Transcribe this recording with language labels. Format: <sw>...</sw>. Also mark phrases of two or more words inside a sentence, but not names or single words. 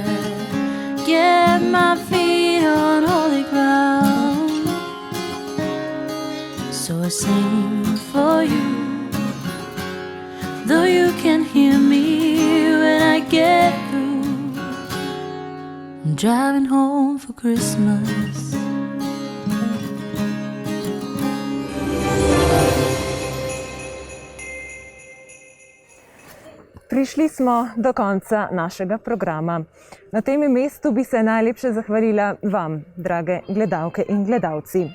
<en>Get my feet on holy ground, so I sing for you, though you can hear me when I get through. I'm driving home for Christmas.</en> <sl>Prišli smo do konca našega programa. Na tem mestu bi se najlepše zahvalila vam, drage gledalke in gledalci.</sl>